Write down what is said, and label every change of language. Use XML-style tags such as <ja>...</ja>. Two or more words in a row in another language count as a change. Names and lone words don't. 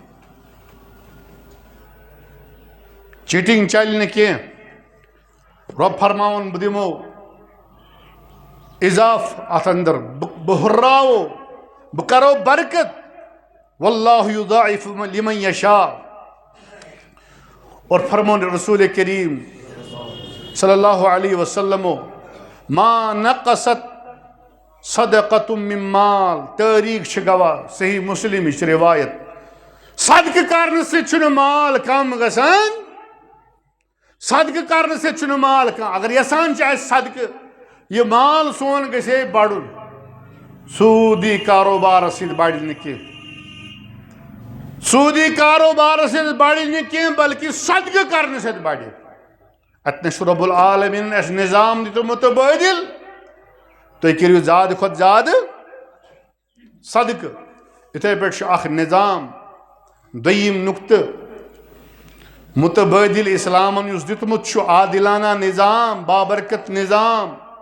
<ks>چیٹنگ چلہِ نہٕ کینٛہہ رۄب فرماوُن بہٕ دِمو اضاف اتھ اندر بہٕ ہُرراوو بہٕ کرو برکت</ks> <ar>واللہ یضاعف لمن یشاء</ar> <ks>اور فرمون رسول کریم</ks> <ar>صلی اللہ علیہ وسلم ما نقصت صدقۃ من مال</ar> <ks>تاریخ چھ گواہ صحیح مسلم چھ روایت</ks> <ur>صدقہ کرنے سے</ur> <ks>چھُنہٕ مال کم گژھان</ks> <ur>صدقہ کرنے سے</ur> <ks>چھُنہٕ مال کم اگر یژھان چھِ اَسہِ صدقہ یہ مال سون گژھِ ہے بڑُن سودی کاروبار سۭتۍ بڑِ نہٕ کینٛہہ سودی کاروبار سۭتۍ بڑِ نہٕ کینٛہہ بلکہ</ks> <ur>صدقہ کرنے</ur> <ks>سۭتۍ بڑِ اتنے چھُ</ks> <ar>رب العالمین</ar> <ks>اَسہِ نظام دیُتمُت متبادل تُہۍ کٔرِو زیادٕ کھۄتہٕ زیادٕ صدقہ یِتھَے پٲٹھۍ چھُ اکھ نظام دوٚیِم نُقطہٕ متبادل اسلامن یُس دیُتمُت چھُ عادلانہ نظام بابرکت نظام</ks>